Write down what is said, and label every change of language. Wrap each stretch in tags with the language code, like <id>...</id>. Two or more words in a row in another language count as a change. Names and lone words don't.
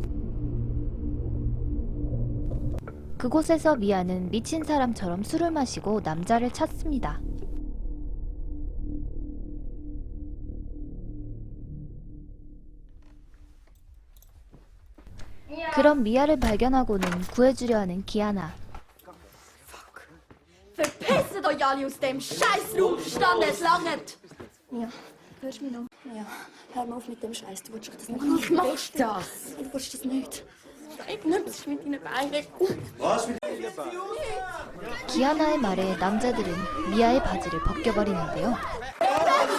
<ko>그곳에서 미아는 미친 사람처럼 술을 마시고 남자를 찾습니다. 그런 미아를 발견하고는 구해주려 하는 기아나.</ko> <de>Verpisst euch alle aus dem Scheißraum, verstanden? Es langt! Ja, hörst du mich noch? Ja, hör mal auf mit dem Scheiß, du willst doch das nicht. Ich mach das! Du willst das nicht. Sag nicht, was ist mit deinen Beinen?</de> <ko>기아나의 말에 남자들은 미아의 바지를 벗겨버리는데요.</ko>